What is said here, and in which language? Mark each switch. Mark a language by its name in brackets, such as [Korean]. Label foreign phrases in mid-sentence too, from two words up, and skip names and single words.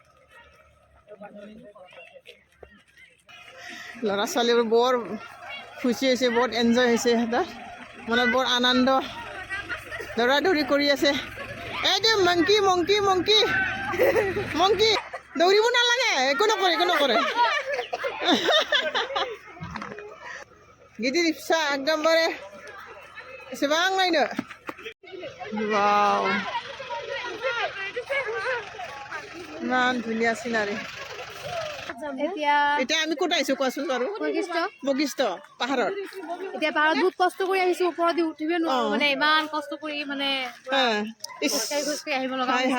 [Assamese] ল'ৰা ছোৱালীবোৰ বৰ খুচি হৈছে বৰ এনজয় হৈছে সিহঁতৰ মনত বৰ আনন্দ দৌৰা-দৌৰি কৰি আছে এইটো মংকি দৌৰিব নালাগে একো নকৰে [Bodo] गिदिर फिसा एकदमबारे एसेबां नायनो वाव [Assamese] ইমান ধুনীয়া সিনারি এতিয়া আমি কোথায় আইছো কোৱাচোন বাৰু বশিষ্ঠ পাহাৰত এতিয়া পাহাৰত বহুত কষ্ট কৰি আহিছো ওপৰত উঠিবে নোৱাৰো মানে ইমান কষ্ট কৰি মানে খোজকাঢ়ি আহিব লগা হৈছে